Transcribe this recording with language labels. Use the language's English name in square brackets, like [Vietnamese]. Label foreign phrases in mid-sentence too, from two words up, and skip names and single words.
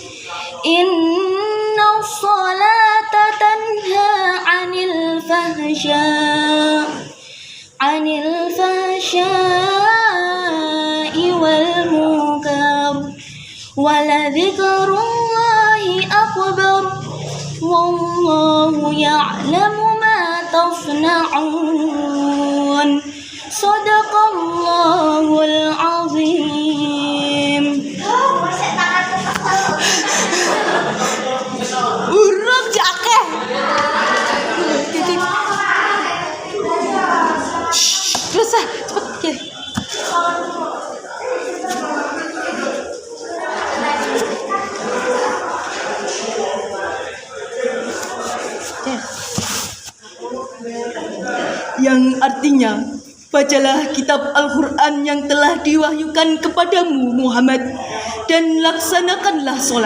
[Arabic] إن الصلاة تنهى عن الفحشاء والمنكر ولذكر الله أكبر. والله يعلم ما تصنعون. صدق الله العظيم. [Javanese] Urung jakeh. Terus cepet. [Indonesian] Yang artinya, bacalah kitab Al-Quran yang telah diwahyukan kepadamu Muhammad, dan laksanakanlah sholat.